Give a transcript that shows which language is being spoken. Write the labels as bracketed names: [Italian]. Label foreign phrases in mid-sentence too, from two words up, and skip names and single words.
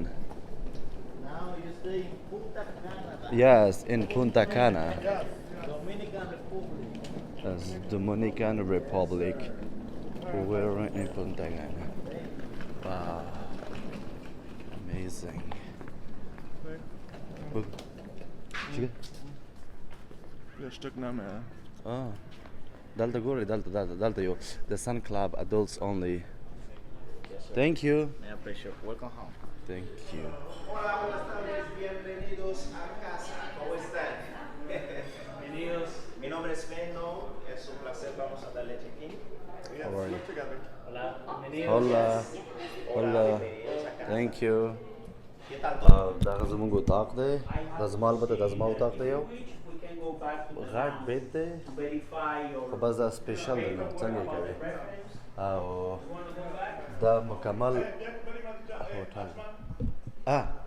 [English] Now you stay in Punta Cana. Yes, in Punta Cana. Dominican Republic. Yes, Dominican Republic. We're in Punta Cana. Wow. Amazing. [Pashto] یو سټک نامه دلته ګورئ دلته یو د سن کلاب [English] adults only. Thank you. My pleasure. Welcome home. Thank you. [Spanish] Hola, buenas tardes, bienvenidos a casa. ¿Cómo están? Bienvenidos. Mi nombre es Mendo, es un placer, vamos a darle check-in. [English] How are you? [Spanish] Hola. Bienvenidos. Hola. Hola. Bienvenidos a casa. [English] Thank you. [Spanish] ¿Qué tal? [Pashto] دغه زموږ اتاق دی دا زما البته دا زما اتاق دی یو [English] We can go back to the [Pashto] غټ بیت دی [English] to verify your [Pashto] خو بس دا سپیشل دی نو څنګه یې کوي او دا مکمل هوټل